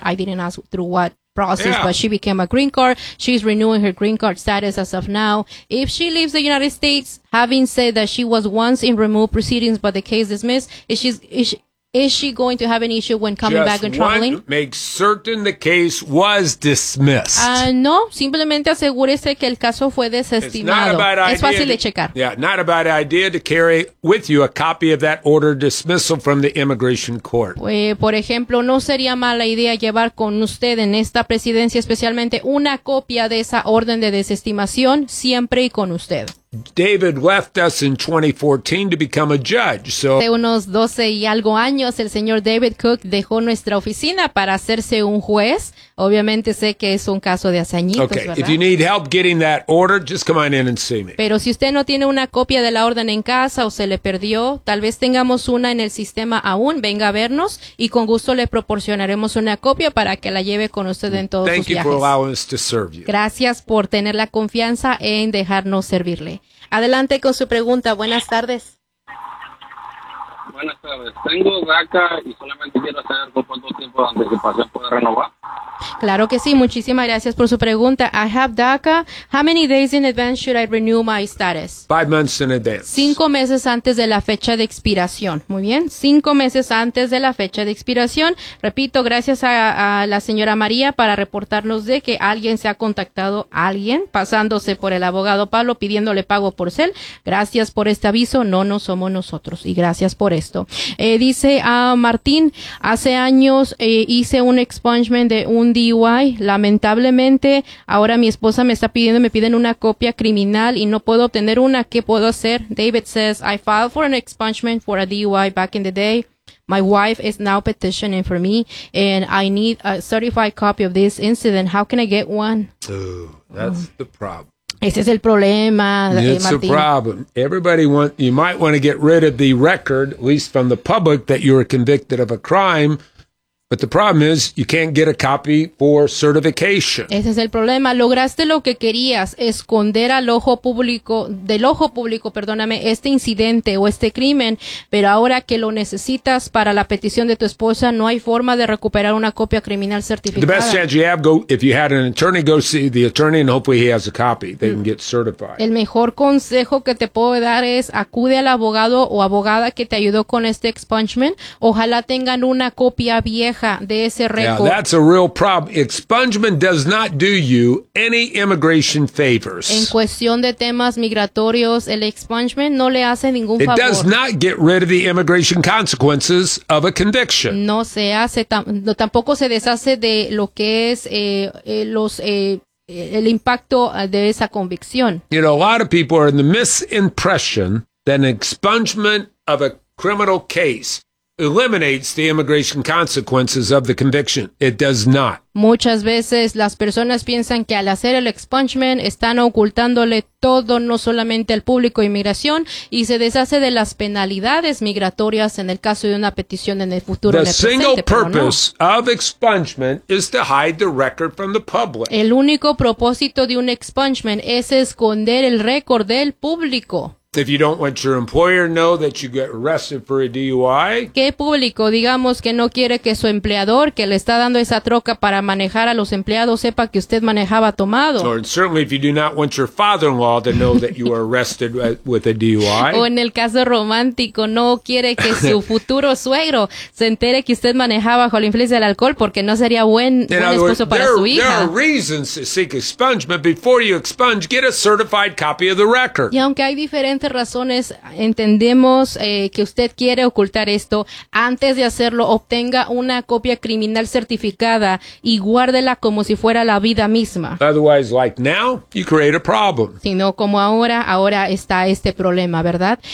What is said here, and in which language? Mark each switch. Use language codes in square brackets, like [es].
[en] I didn't ask through what process, but she became a green card. She's renewing her green card status as of now. If she leaves the United States, having said that she was once in removal proceedings, but the case dismissed, is she going to have an issue when coming back and traveling? Just make certain the case was dismissed. [es] No, simplemente asegúrese que el caso fue desestimado. Es fácil de checar. [en] Yeah, not a bad idea to carry with you a copy of that order dismissal from the immigration court. [es] Por ejemplo, no sería mala idea llevar con usted en esta presidencia especialmente una copia de esa orden de desestimación siempre y con usted. [en] David left us in 2014 to become a judge. So, [es] hace unos 12 y algo años, el señor David Cook dejó nuestra oficina para hacerse un juez. Obviamente sé que es un caso de hace añitos, [en] okay, [es] ¿verdad? [en] If you need help getting that order, just come on in and see me. [es] Pero si usted no tiene una copia de la orden en casa o se le perdió, tal vez tengamos una en el sistema aún. Venga a vernos y con gusto le proporcionaremos una copia para que la lleve con usted en todos [en] Thank [es] sus viajes. [en] Thank you for allowing us to serve you. [es] Gracias por tener la confianza en dejarnos servirle. Adelante con su pregunta. Buenas tardes. Buenas tardes. Tengo DACA y solamente quiero saber por cuánto tiempo de anticipación puedo renovar. Claro que sí. Muchísimas gracias por su pregunta. [en] I have DACA. How many days in advance should I renew my status? 5 months in advance. [es] 5 meses antes de la fecha de expiración. Muy bien. 5 meses antes de la fecha de expiración. Repito, gracias a la señora María para reportarnos de que alguien se ha contactado a alguien pasándose por el abogado Pablo pidiéndole pago por cel. Gracias por este aviso. No somos nosotros. Y gracias por esto. Dice a Martín, hace años hice un expungement de un DUI. Lamentablemente, ahora mi esposa me piden una copia criminal y no puedo obtener una. ¿Qué puedo hacer? [en] David says, I filed for an expungement for a DUI back in the day. My wife is now petitioning for me and I need a certified copy of this incident. How can I get one? The problem. [es] Ese es el problema, Martín. [en] It's a problem. You might want to get rid of the record, at least from the public, that you were convicted of a crime. But the problem is, you can't get a copy for certification. [es] Ese es el problema. Lograste lo que querías, esconder del ojo público, este incidente o este crimen, pero ahora que lo necesitas para la petición de tu esposa, no hay forma de recuperar una copia criminal certificada. [en] The best chance you have, if you had an attorney, go see the attorney and hopefully he has a copy. They can get certified. [es] El mejor consejo que te puedo dar es, acude al abogado o abogada que te ayudó con este expungement. Ojalá tengan una copia vieja. [en] That's a real problem. Expungement does not do you any immigration favors. [es] En cuestión de temas migratorios, el expungement no le hace ningún favor. [en] It does not get rid of the immigration consequences of a conviction. [es] No se hace, tampoco se deshace de lo que es el impacto de esa convicción. [en] You know, a lot of people are in the misimpression that an expungement of a criminal case eliminates the immigration consequences of the conviction. It does not. [es] Muchas veces las personas piensan que al hacer el expungement están ocultándole todo, no solamente al público inmigración, y se deshace de las penalidades migratorias en el caso de una petición en el futuro. [en] The [es] en el presente, [en] single purpose of expungement is to hide the record from the public. [es] El único propósito de un expungement es esconder el récord del público. [en] If you don't want your employer to know that you get arrested for a DUI. [es] ¿Qué público? Digamos que no quiere que su empleador, que le está dando esa troca para manejar a los empleados, sepa que usted manejaba tomado. [en] Or certainly if you do not want your father-in-law to know that you are arrested with a DUI. [es] O en el caso romántico, no quiere que su futuro suegro se entere que usted manejaba bajo la influencia del alcohol, porque no sería buen esposo para su hija. [en] There are reasons to seek expungement. Before you expunge, get a certified copy of the record. [es] Y aunque hay diferentes diferentes razones entendemos que usted quiere ocultar esto. Antes de hacerlo, obtenga una copia criminal certificada y guárdela como si fuera la vida misma. [en] Otherwise, like now, you create a problem. [es] Si no, como ahora, ahora está este problema, ¿verdad?